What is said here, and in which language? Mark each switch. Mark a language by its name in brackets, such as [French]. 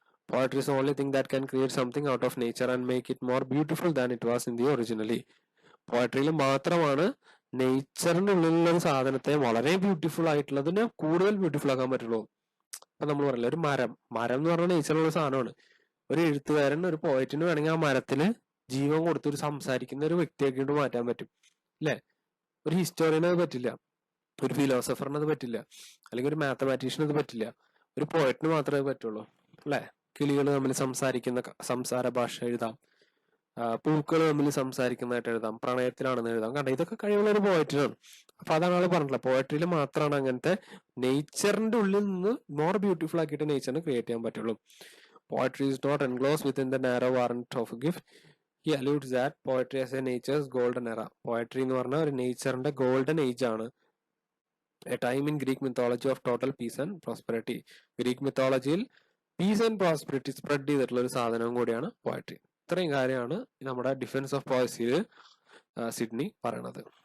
[English] Poetry is the only thing that can create something out of nature and make it more beautiful than it was in the originally. [Malayalam] പോയട്രിയിൽ മാത്രമാണ് നേച്ചറിന്റെ ഉള്ളിലുള്ള ഒരു സാധനത്തെ വളരെ beautiful ആയിട്ടുള്ളതിനെ കൂടുതൽ beautiful ആക്കാൻ പറ്റുള്ളൂ. അപ്പൊ നമ്മൾ പറയില്ല, ഒരു മരം എന്ന് പറഞ്ഞാൽ നേച്ചറിലുള്ള സാധനമാണ്. ഒരു എഴുത്തുകാരൻ, ഒരു പോയറ്റിന് വേണമെങ്കിൽ ആ മരത്തിന് ജീവൻ കൊടുത്ത് ഒരു സംസാരിക്കുന്ന ഒരു വ്യക്തിയാക്കിയിട്ട് മാറ്റാൻ പറ്റും, അല്ലെ? ഒരു ഹിസ്റ്റോറിയന് അത് പറ്റില്ല, ഒരു ഫിലോസഫറിന് അത് പറ്റില്ല, അല്ലെങ്കിൽ ഒരു മാത്തമാറ്റീഷ്യന് അത് പറ്റില്ല. ഒരു പോയറ്റിന് മാത്രമേ പറ്റുള്ളൂ, അല്ലെ? കിളികൾ തമ്മിൽ സംസാരിക്കുന്ന സംസാര ഭാഷ എഴുതാം, പൂക്കൾ തമ്മിൽ സംസാരിക്കുന്നതായിട്ട് എഴുതാം, പ്രണയത്തിലാണെന്ന് എഴുതാം. കാരണം ഇതൊക്കെ കഴിവുള്ള ഒരു പോയറ്റിനാണ്. അപ്പൊ അതാണ് ആള് പറഞ്ഞിട്ടുള്ളത്, പോയട്രിയിൽ മാത്രമാണ് അങ്ങനത്തെ നേച്ചറിന്റെ ഉള്ളിൽ നിന്ന് മോർ ബ്യൂട്ടിഫുൾ ആക്കിയിട്ട് നേച്ചറിന് ക്രിയേറ്റ് ചെയ്യാൻ പറ്റുള്ളൂ. [English] Poetry is not enclosed within the narrow warrant of a gift. He alludes that poetry as a nature's golden era. [Malayalam] Poetry എന്ന് പറഞ്ഞാൽ ഒരു നേച്ചറിന്റെ ഗോൾഡൻ ഏജ് ആണ്. [English] A time in Greek mythology of total peace and prosperity. [Malayalam] Greek മിത്തോളജിയിൽ piece and prosperity spread ചെയ്തിട്ടുള്ള ഒരു സാധനവും കൂടിയാണ് poetry. ഇത്രയും കാര്യമാണ് നമ്മുടെ ഡിഫൻസ് ഓഫ് പോയസിയിൽ സിഡ്നി പറയണത്.